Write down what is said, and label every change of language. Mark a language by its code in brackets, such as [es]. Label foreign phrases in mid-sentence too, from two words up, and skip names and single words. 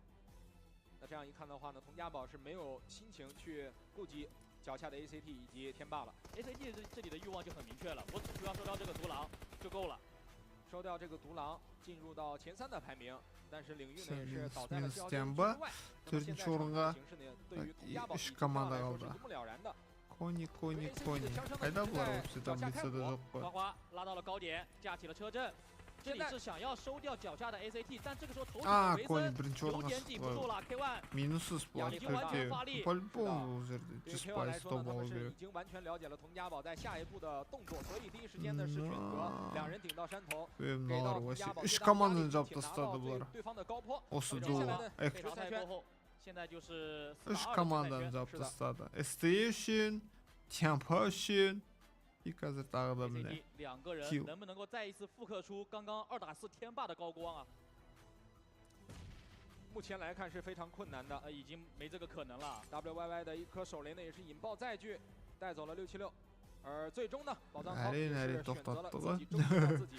[zh] 那这样一看的话呢，佟家堡是没有心情去顾及脚下的 ACT 以及天霸了。ACT 这里的欲望就很明确了，我只需要收掉这个独狼就够了。收掉这个独狼，进入到前3的排名，但是领域呢也是倒在了消耗之外。那么现在场上形势呢，对于佟家堡来说是一目了然的。 [kk] Кони. Қайда бұлар осы таблицада жоқ қой. [zh] 花花拉到了高点，架起了车阵。这里是想要收掉脚下的 ACT， 但这个时候头顶的维森有点顶不住了。K1 [kk] минуссыз болады төртеу. По-любому бұл жерде 100% топ алу керек. [zh] 已经完全了解了佟家堡在下一步的动作，所以第一时间呢是选择2人顶到山头，给到佟家堡 [kk] 3 команданы жауып тастады [zh] 对 [kk] бұлар. [zh] 对方的高坡。 [kk] Осы дуо. [zh] 淘汰过后，现在就是 [kk] 3 команданы жауып тастады. ST үшін, Тямба үшін. И қазір тағы да міне. [zh] 两个人能不能够再一次复刻出刚刚2打4天霸的高光啊？目前来看是非常困难的，已经没这个可能了。 WYY 的一颗手雷呢，也是引爆载具，带走了676，而最终呢，宝藏号也是选择了自己终结了自己。